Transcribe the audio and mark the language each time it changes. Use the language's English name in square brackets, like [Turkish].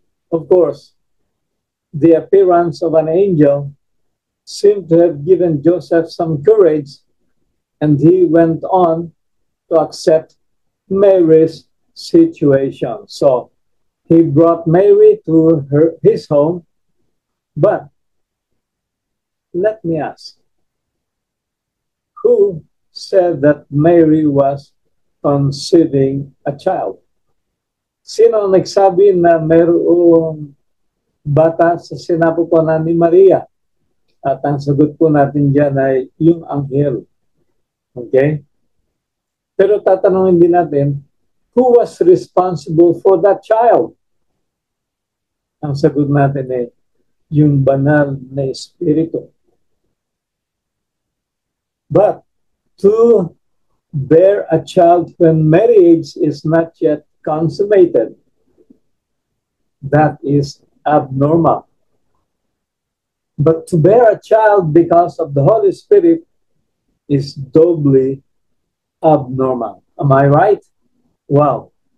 [English] Of course, the appearance of an angel seemed to have given Joseph some courage, and he went on to accept Mary's situation. So he brought Mary to his home, but let me ask, who said that Mary was conceiving a child? [Filipino] Sino ang nagsabi na mayroong bata sa sinapupunan ni Maria? At ang sagot po natin dyan ay yung anghel. Okay? Pero tatanungin din natin, [English] who was responsible for that child? [Filipino] Ang sagot natin ay yung banal na espiritu. [English] But to bear a child when marriage is not yet consummated, that is abnormal. But to bear a child because of the Holy Spirit is doubly abnormal. Am I right? Wow.